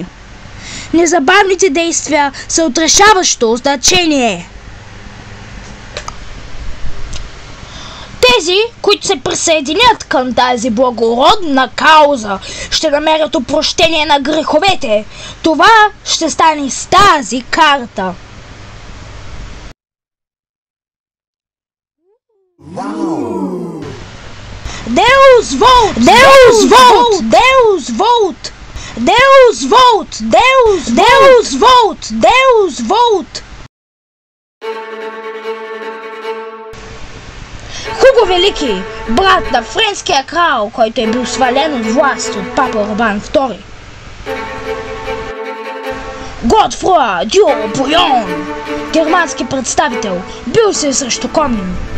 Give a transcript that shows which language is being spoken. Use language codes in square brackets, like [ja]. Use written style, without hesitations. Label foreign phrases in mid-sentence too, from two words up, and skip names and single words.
[bg] Незабавните действия са от решаващо значение. Тези, които се присъединят към тази благородна кауза, ще намерят опрощение на греховете. Това ще стане с тази карта. [la] Deus Vult! Deus Vult! Deus Vult! Deus Vult! Deus Vult! Deus Vult! [bg] Хуго Велики, брат на френския крал, който е бил свален от власт от папа Урбан II. Готфруа Дю Буйон, германски представител, бил се срещу Комнин.